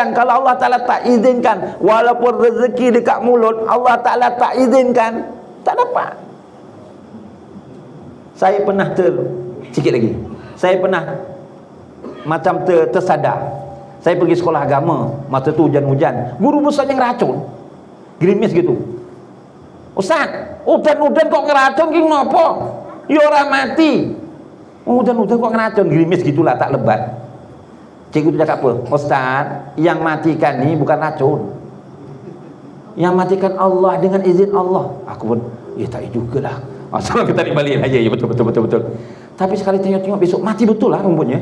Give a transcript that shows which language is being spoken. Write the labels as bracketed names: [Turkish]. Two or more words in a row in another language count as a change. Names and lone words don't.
[Malay] Kalau Allah Ta'ala tak izinkan, walaupun rezeki dekat mulut, Allah Ta'ala tak izinkan, tak dapat. Saya pernah sikit lagi, saya pernah macam tersadar. Saya pergi sekolah agama, masa tu hujan-hujan, guru besar yang racun, gerimis gitu. [Javanese] Ustaz, hujan-hujan kok ngeracun ki ngopo? [Malay] Ya orang mati. Hujan-hujan [Javanese] kok ngeracun, [Malay] gerimis gitulah, tak lebat. Cikgu tu cakap apa? Ustaz, yang matikan ni bukan racun, yang matikan Allah dengan izin Allah. Aku pun, ya tak jugalah. Asal kita tarik balik aja, ya betul. Tapi sekali tengok-tengok besok mati betul lah rumputnya.